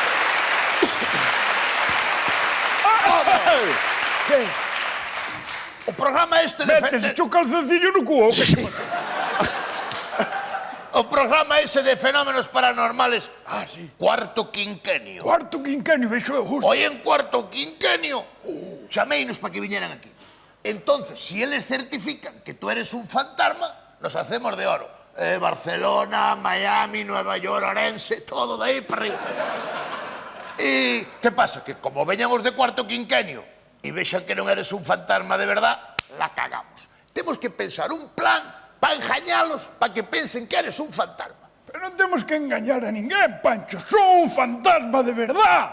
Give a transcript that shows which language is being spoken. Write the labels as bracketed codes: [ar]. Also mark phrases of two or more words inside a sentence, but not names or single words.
[gl] Que? O programa este de... Metes o calzoncillo no cuo, que se pasa? O programa ese de [es] fenómenos paranormales. Ah, sí. Cuarto quinquenio. [gl] Cuarto quinquenio, vexo eu justo. Hoy en cuarto quinquenio chaméinos para que viñeran aquí. [es] Entonces, si eles certifican que tú eres un fantasma, nos hacemos de oro. Barcelona, Miami, Nueva York, [gl] Orense, todo de aí para arriba. E que pasa? Que como veñan os de cuarto quinquenio e vexan que non eres un fantasma de verdad, [es] la cagamos. [gl] Temos que pensar un plan para engañalos, para que pensen que eres un fantasma. Pero non temos que engañar a ninguén, Pancho. Son un fantasma de verdad.